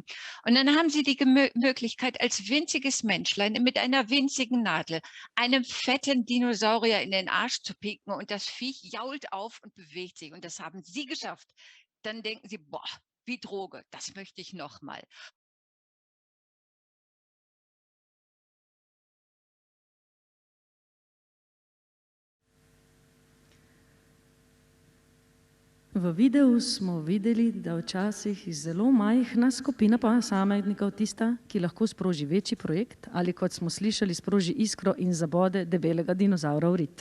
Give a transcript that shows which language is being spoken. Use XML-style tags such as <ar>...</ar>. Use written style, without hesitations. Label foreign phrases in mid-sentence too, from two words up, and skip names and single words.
<de>Und dann haben Sie die Möglichkeit, als winziges Menschlein mit einer winzigen Nadel einem fetten Dinosaurier in den Arsch zu pieken und das Viech jault auf und bewegt sich. Und das haben Sie geschafft. Dann denken Sie, boah, wie Droge, das möchte ich noch mal.</de> <sl>V videu smo videli, da včasih zelo majhna skupina posameznikov tista, ki lahko sproži večji projekt ali, kot smo slišali, sproži iskro in zabode debelega dinozaura v rit.</sl>